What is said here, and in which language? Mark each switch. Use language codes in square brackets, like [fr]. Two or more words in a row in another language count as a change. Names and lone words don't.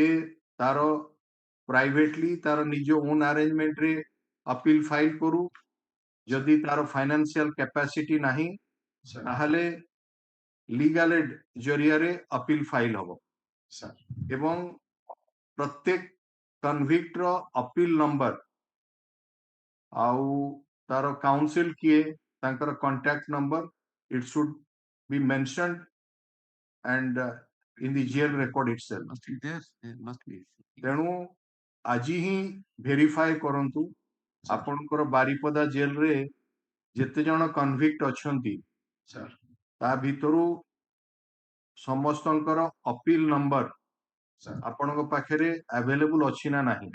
[or] ତାର ପ୍ରାଇଭେଟଲି ତାର ନିଜ ଓନ୍ ଆରେଞ୍ଜମେଣ୍ଟରେ [en] appeal file [or] କରୁ, ଯଦି ତାର [en] financial capacity [or] ନାହିଁ ତାହେଲେ [en] legal aid [or] ଜରିଆରେ [en] appeal file [or] ହବ, ଏବଂ ପ୍ରତ୍ୟେକ କନଭିକ୍ଟର [en] appeal number [or] ଆଉ ତାର କାଉନସିଲ କିଏ, ତାଙ୍କର [en] contact number, it should be mentioned and in the jail record itself. [or] ତେଣୁ ଆଜି ହିଁ ଭେରିଫାଏ କରନ୍ତୁ ଆପଣଙ୍କର ବାରିପଦା ଜେଲରେ ଯେତେ ଜଣ କନଭିକ୍ଟ ଅଛନ୍ତି ତା ଭିତରୁ ସମସ୍ତଙ୍କର [en] appeal number [or] ଆପଣଙ୍କ ପାଖରେ available ଅଛି ନା ନାହିଁ।